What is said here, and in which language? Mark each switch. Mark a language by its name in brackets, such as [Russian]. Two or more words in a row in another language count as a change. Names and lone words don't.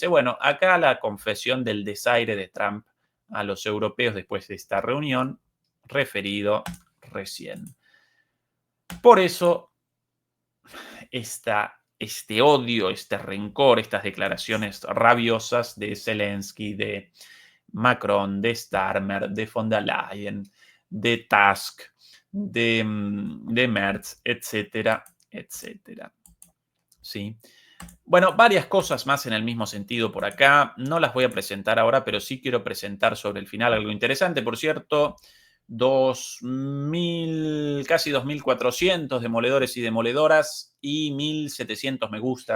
[Spanish] Bueno, acá la confesión del desaire de Trump a los europeos después de esta reunión, referido recién. Por eso, este odio, este rencor, estas declaraciones rabiosas de Zelensky, de Macron, de Starmer, de von der Leyen, de Tusk, de Merz, etcétera, etcétera. ¿Sí? Bueno, varias cosas más en el mismo sentido por acá. No las voy a presentar ahora, pero sí quiero presentar sobre el final algo interesante. Por cierto, casi 2.400 demoledores y demoledoras y 1.700 me gusta.